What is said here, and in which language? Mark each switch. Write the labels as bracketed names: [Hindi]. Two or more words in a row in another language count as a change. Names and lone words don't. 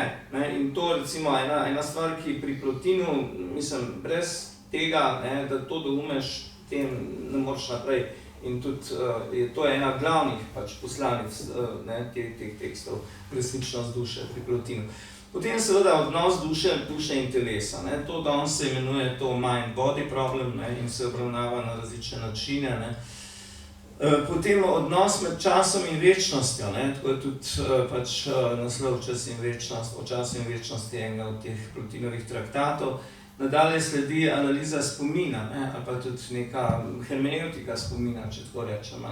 [Slovenian] In to recimo ena stvar, ki pri Plotinu, mislim, brez tega, da to doumeš, tem ne moreš naprej. In tudi to je ena glavnih poslanic teh tekstov, resničnost duše pri Plotinu. Potem seveda odnos duše in telesa. To danes se imenuje to [English] mind-body problem [Slovenian] in se obravnava na različne načine. Potem odnos med časom in večnostjo, tako je tudi naslov Čas in večnost, o času in večnosti enega od teh Plotinovih traktatov. Nadalje sledi analiza spomina, ali pa tudi neka hermeneutika spomina, če tako rečemo.